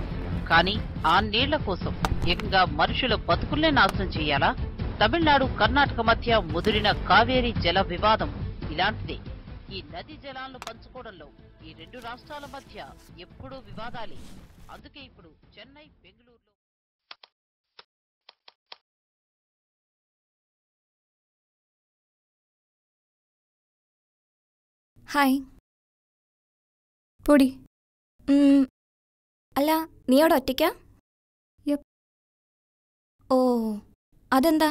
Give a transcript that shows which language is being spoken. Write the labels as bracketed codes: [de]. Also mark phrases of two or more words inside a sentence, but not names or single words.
[te] కానీ ఆ నీళ్ల కోసం ఏకంగా మనుషుల బతుకుల్నే నాశనం చేయాలా? తమిళనాడు, కర్ణాటక మధ్య ముదిరిన కావేరీ జల వివాదం ఇలాంటిదే. ఈ నది జలాలను పంచుకోవడంలో ఈ రెండు రాష్ట్రాల మధ్య ఎప్పుడూ వివాదాలే. అందుకే ఇప్పుడు చెన్నై, బెంగళూరులో [ml] ഹായ് പൊടി അല്ല നീ അവിടെ ഒറ്റയ്ക്കാ? ഓ അതെന്താ?